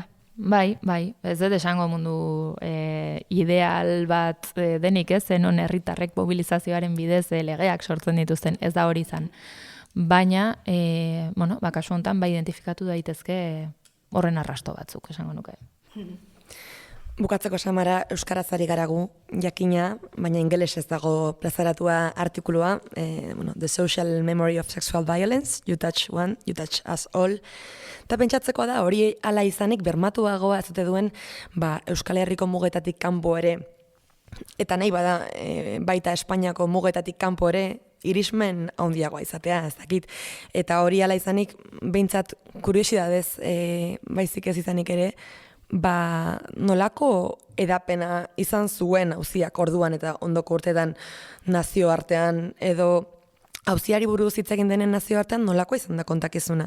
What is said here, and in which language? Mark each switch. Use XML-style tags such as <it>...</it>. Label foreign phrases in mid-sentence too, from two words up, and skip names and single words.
<eu>Bai, ez dut esango mundu ideal bat denik ez, zenon herritarrek mobilizazioaren bidez legeak sortzen dituzten, ez da hori izan. Baina, kasu honetan, identifikatu daitezke horren arrasto batzuk, esango nuke. Bukatzeko Samara euskaraz ari garagu jakina, baina ingelesez dago plazaratua artikulua, The Social Memory of Sexual Violence, You Touch One, You Touch Us All. Eta pentsatzekoa da, hori hala izanik bermatuagoa ez dute duen Euskal Herriko mugetatik kanpo ere, eta nahi bada baita Espainiako mugetatik kanpo ere, irismen handiagoa izatea, ez dakit. Eta hori hala izanik, behintzat kuriosidadez baizik ez izanik ere, nolako edapena izan zuen auziak orduan eta ondoko urtetan nazioartean, edo auziari buruz hitz egin denen nazioartean nolako izan da kontakizuna?</eu>